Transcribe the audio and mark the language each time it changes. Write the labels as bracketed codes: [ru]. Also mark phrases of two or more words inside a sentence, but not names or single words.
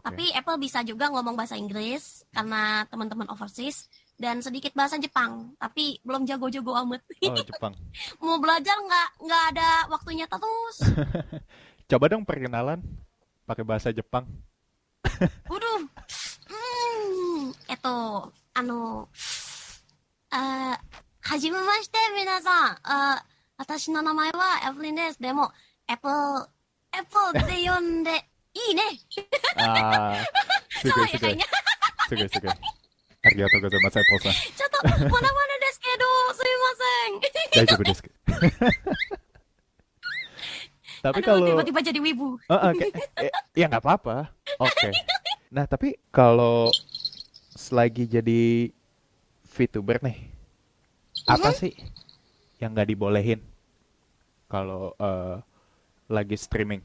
[id] Tapi Apple bisa juga ngomong bahasa Inggris karena teman-teman overseas dan sedikit bahasa Jepang. Tapi belum jago-jago amat. Oh, Jepang. Mau belajar nggak ada waktunya terus. Coba dong perkenalan pakai bahasa Jepang. Waduh, [ja] uh, はじめまして皆さん。私の名前はエブリンです。でも、Apple って呼んでいいね。 Ah, そう sugoi, や、 sugoi. かいな。すごい、すごい。ありがとうございます, Apple-san. ちょっと、モノマネですけど、すいません。大丈夫です. [id] Tapi Aduh, kalau tiba-tiba jadi wibu. ya nggak apa-apa. Oke. Nah, tapi kalau selagi jadi VTuber nih, apa sih yang nggak dibolehin kalau lagi streaming?